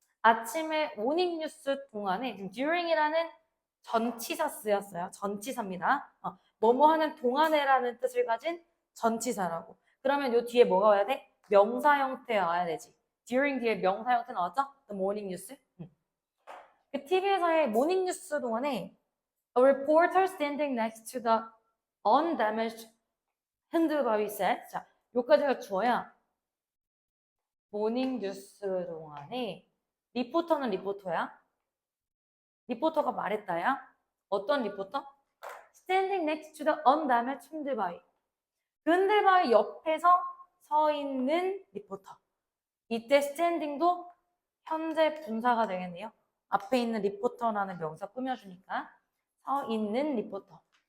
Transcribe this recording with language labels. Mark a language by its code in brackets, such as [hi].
[ko] 아침에 모닝 뉴스 동안에 지금 during이라는 전치사 쓰였어요. 전치사입니다. 뭐뭐 하는 동안에라는 뜻을 가진 전치사라고. 그러면 요 뒤에 뭐가 와야 돼? 명사 형태 와야 되지. during 뒤에 명사 형태 나왔죠? [en] The morning news. [ko] 그 TV에서의 모닝 뉴스 동안에 [en] A reporter standing next to the undamaged 핸들바위 said. [ko] 자, 요까지가 주어야 모닝 뉴스 동안에 리포터는 리포터야. 리포터가 말했다야. 어떤 리포터? [en] Standing next to the undamaged 흔들바위. [ko] 그 흔들바위 옆에서 서 있는 리포터. 이때 standing도 현재 분사가 되겠네요. 앞에 있는 리포터라는 명사 꾸며주니까 서 있는 리포터.